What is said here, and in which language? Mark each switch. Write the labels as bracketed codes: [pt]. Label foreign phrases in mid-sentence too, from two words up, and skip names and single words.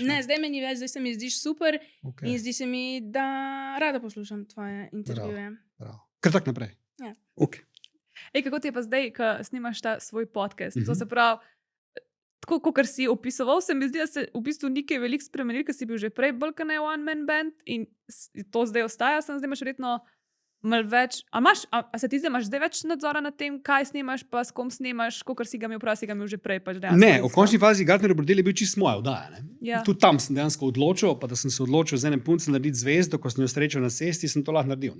[sl] Ne, zdaj me ni več, zdaj se mi zdiš super in zdi se mi, da rada poslušam tvoje intervjuje. Bravo. Kar tak naprej. Ja. Ok. Kako ti je pa zdaj, ko snimaš ta svoj podcast? To se pravi, tako, kot si opisoval, se mi zdi, da se v bistvu nekaj veliko spremenil, ker si bil že prej bolj kot ne [en] one-man band [sl] in to zdaj ostaja, zdaj imaš verjetno malo več. A se ti zdaj imaš zdaj več nadzora nad tem, kaj snemaš, pa s kom snemaš, kot si ga imel prav, si ga imel že prej? Pač ne, v končni fazi Gartnerjev bordel je bil čisto moja oddaja. Ja. Tudi tam sem dejansko odločil, pa da sem se odločil z enem puncem narediti zvezdo, ko sem jo srečal na cesti, sem to lahko naredil.